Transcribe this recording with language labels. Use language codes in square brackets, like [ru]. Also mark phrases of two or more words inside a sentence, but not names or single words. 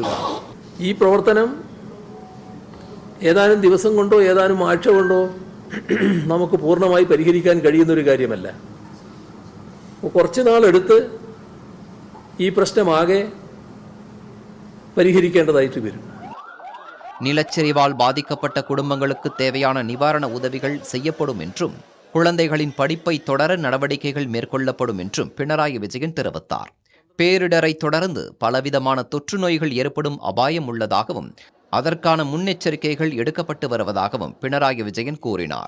[ml] ഈ പ്രവർത്തനം ഏതാനും ദിവസം കൊണ്ടോ ഏതാനും ആഴ്ച കൊണ്ടോ നമുക്ക് പൂർണ്ണമായി പരിഹരിക്കാൻ കഴിയുന്നൊരു കാര്യമല്ല. കുറച്ച് നാളെടുത്ത് ഈ പ്രശ്നമാകെ പരിഹരിക്കേണ്ടതായിട്ട് വരും. [ta] நிலச்சரிவால் பாதிக்கப்பட்ட குடும்பங்களுக்கு தேவையான நிவாரண உதவிகள் செய்யப்படும் என்றும் குழந்தைகளின் படிப்பை தொடர நடவடிக்கைகள் மேற்கொள்ளப்படும் என்றும் பினராயி விஜயன் தெரிவித்தார். பேரிடரை தொடர்ந்து பலவிதமான தொற்று நோய்கள் ஏற்படும் அபாயம் உள்ளதாகவும் அதற்கான முன்னெச்சரிக்கைகள் எடுக்கப்பட்டு வருவதாகவும் பினராயி விஜயன் கூறினார்.